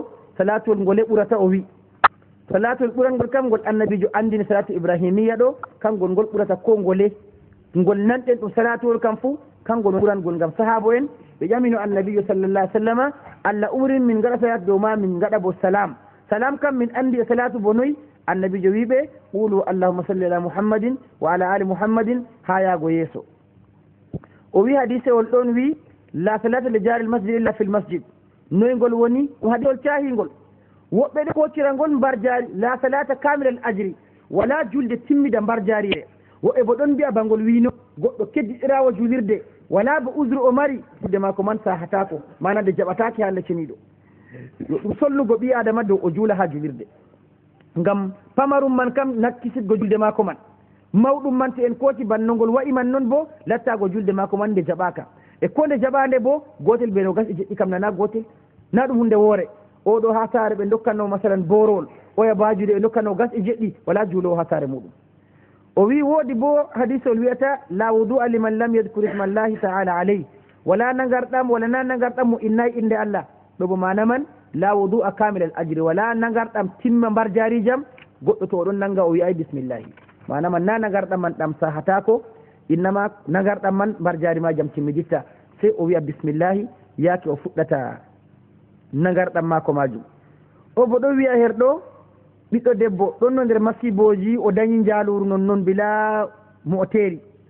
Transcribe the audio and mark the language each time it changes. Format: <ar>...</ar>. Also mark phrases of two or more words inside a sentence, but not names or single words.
<ff>salatol ngole ɓurata o wi salatol ɓurangol kam ngol annabijo andini salatu ibrahimiya ɗo kangol ngol ɓurata ko ngole ngol nanɗen ɗum salatol kam fuu kangol ɓurangol ngam sahabo en ɓe ƴamino annabijo</ff> <ar>صلى الله عليه وسلم</ar> <ff>allah umrin min gaɗa salat dow ma min gaɗa bo salam salam kam min andi e salatu bo noyi annabijo wiɓe</ff> <ar>قولوا اللهم صل على محمد وعلى آل محمد</ar> <ff>ha yaago yeeso o wi hadise ol ɗon wi</ff> <ar>لا صلاة لجار المسجد إلا في المسجد</ar> <ff>noygol woni ɗum hadisol cahigol woɓɓe ɗe kocira ngol mbar jari</ff> <ar>لا صلاة كاملة الأجر</ar> <ff>wala julde timmida mbar jarire woɓɓe bo ɗon mbiya bangol wino goɗɗo keddiɗirawo julirde wala bo usre o mari jude mako man sahatako manade jaɓatake ha lecceniɗo yo ɗum sollugo ɓi adama dow o juula ha julirde ngam pamarum man kam nakkisidgo julde mako man mawɗum man to en kooti bannogol wayi man noon bo lattago julde mako man nde jaɓaka e ko nde jaɓande bo gotel ɓe no gas e jeɗɗi kam nana gotel na ɗum hunde woore oɗo ha saare ɓe dokkanno masalan borowol oya bajude ɓe dokkanno gas e jeɗɗi wala juulowo ha saare muɗum o wi woodi bo hadisol wiyata</ff> <ar>لا وضوء لمن لم يذكر اسم الله تعالى عليه</ar> <ff>wala nagarɗam wala na nagarɗam mo innayi inde allah ɗo bo mana man</ff> <ar>لا وضوء كامل الأجر</ar> <ff>wala nagarɗam timma mbar jarijam goɗɗo to oɗon nanga o wiyay bismillahi manama na nagarɗam man ɗam sahatako innama nagarɗam man mbar jari ma jam timmiditta sey o wiya bismillahi yaake o fuɗɗata nagarɗam mako majum o bo ɗo wiya her ɗo ɓiɗɗo debbo ɗon no nder masiboji o dañi jaaluru non noon bila mo o teeri</ff>